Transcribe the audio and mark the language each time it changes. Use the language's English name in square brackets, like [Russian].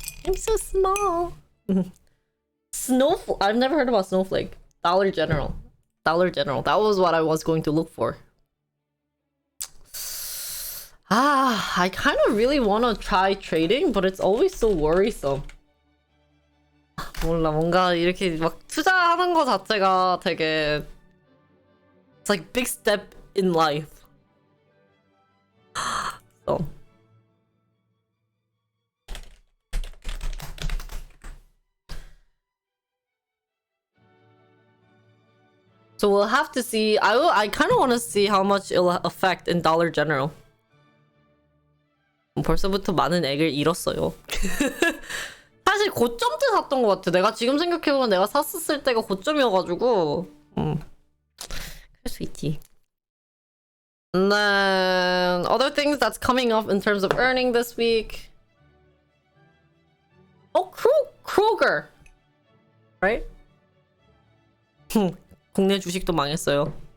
[English] I'm so small. Snowflake. I've never heard about Snowflake. Dollar General. That was what I was going to look for. I kind of really want to try trading, but it's always so worrisome. [Korean] 몰라, 뭔가 이렇게 막 투자하는 거 자체가 되게 [English] it's like big step in life. So we'll have to see. I kind of want to see how much it'll affect in Dollar General. [Korean] 벌써부터 많은 액을 잃었어요. 사실 고점 때 샀던 것 같아. 내가 지금 생각해보면 내가 샀었을 때가 고점이어가지고 그럴 수 있지. [English] And then other things that's coming up in terms of earning this week. Oh, Kroger. Right? [Korean] 국내 주식도 망했어요.